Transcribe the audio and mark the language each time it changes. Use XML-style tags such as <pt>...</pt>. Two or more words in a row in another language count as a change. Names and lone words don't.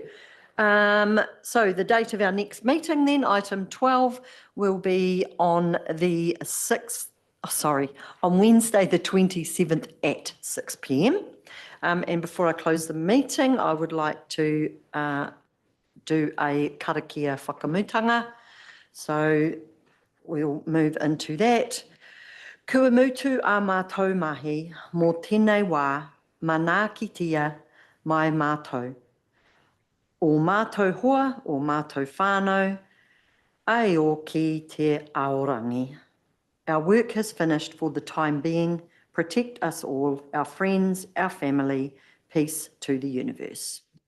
<en>So the date of our next meeting then, item 12, will be on the 6th, on Wednesday the 27th at 6 p.m. And before I close the meeting, I would like to do a</en> <mi>karakia whakamutanga.</mi> <en>So we'll move into that.</en> <mi>Kua mutu a mātou mahi, mō tēnei wā, mana kitia mai mātou. O mātou hoa, o mātou whānau, ai o ki te aorangi.</mi> <en>Our work has finished for the time being. Protect us all, our friends, our family. Peace to the universe.</en>